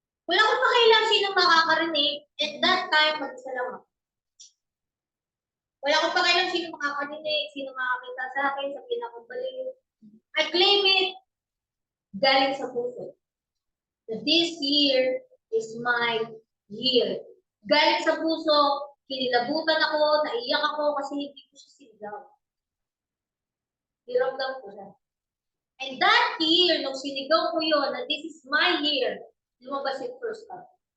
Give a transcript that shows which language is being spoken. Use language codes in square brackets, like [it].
[tl] Wala akong pakialam sino makakarinig. [en] At that time, [tl] mag-isa lang ako. Wala akong pakialam sino makakarinig, sino makakita sa akin, sa pinakabalik. [en] I claim it [tl] galing sa puso. [en] That this year is my year. [tl] Galing sa puso, kinilabutan ako, naiyak ako kasi hindi ko siya sinigaw. Hiramdam ko siya. [en] And that year, [tl] nung sinigaw ko yun, [en] na this is my year, [tl] lumabas yung [en] first time.